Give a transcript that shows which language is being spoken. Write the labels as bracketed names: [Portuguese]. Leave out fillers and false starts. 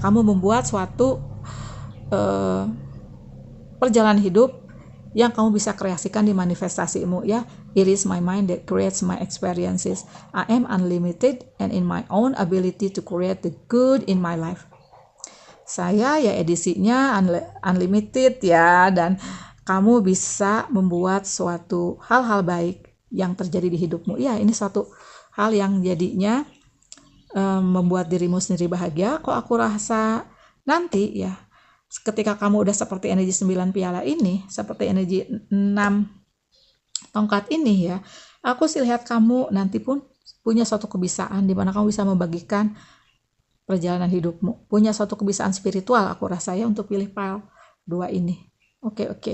[Indonesian] Kamu membuat suatu perjalanan hidup yang kamu bisa kreasikan di manifestasimu ya. [English] It is my mind that creates my experiences. I am unlimited and in my own ability to create the good in my life. [Indonesian] Saya ya edisinya unlimited ya, dan kamu bisa membuat suatu hal-hal baik yang terjadi di hidupmu. Ya, ini suatu hal yang jadinya membuat dirimu sendiri bahagia. Kok aku rasa nanti ya, ketika kamu udah seperti energi 9 piala ini, seperti energi 6 tongkat ini ya, aku sih lihat kamu nanti pun punya suatu kebisaan di mana kamu bisa membagikan perjalanan hidupmu, punya suatu kebisaan spiritual aku rasa ya, untuk pilih pile 2 ini. Oke.